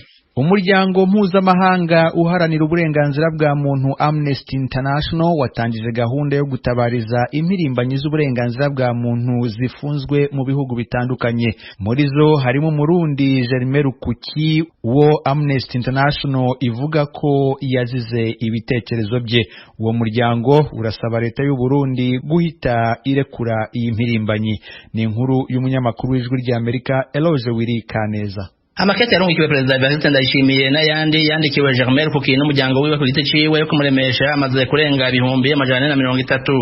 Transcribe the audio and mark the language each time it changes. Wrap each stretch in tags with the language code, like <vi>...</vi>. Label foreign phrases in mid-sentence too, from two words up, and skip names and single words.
<rn>Umuryango mpuzamahanga uharanira uburenganzira bwa muntu Amnesty International watangije gahunda yo gutabariza impirimbanyi z'uburenganzira bwa muntu zifunzwe mu bihugu bitandukanye. Muri zo harimo Murundi Germain Rukuki wo Amnesty International ivuga ko yazize ibitekerezo bye. Uwo muryango urasaba leta y'u Burundi guhita irekura iyi mpirimbanyi. Ni inkuru y'umunyamakuru w'ijwi rya Amerika Eloge Wiri Kaneza. Amakete yarungikiwe Perezida Evariste Ndayishimiye n'ayandi yandikiwe Germain Rukuki n'umuryango wiwe ku giti ciwe yo kumuremesha amaze kurenga ibihumbi 430.</rn>